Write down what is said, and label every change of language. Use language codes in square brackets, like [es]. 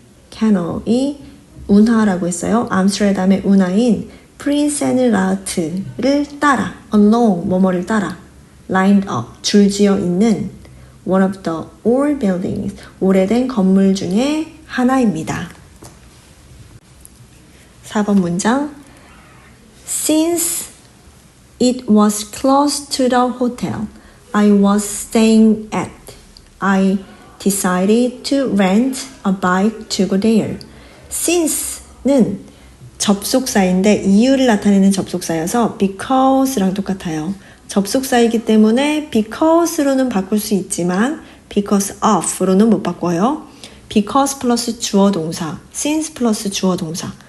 [ko] 캐널이 운하라고 했어요. 암스테르담의 운하인 프린센그라트를 따라 along 뭐뭐를 따라 lined up 줄지어 있는 [en] one of the old buildings [ko] 오래된 건물 중에 하나입니다. 4번 문장 [en] Since it was close to the hotel I was staying at, I decided to rent a bike to go there. [ko] Since는 접속사인데 이유를 나타내는 접속사여서 because랑 똑같아요. 접속사이기 때문에 because로는 바꿀 수 있지만 because of로는 못 바꿔요. because 플러스 주어 동사, since 플러스 주어 동사.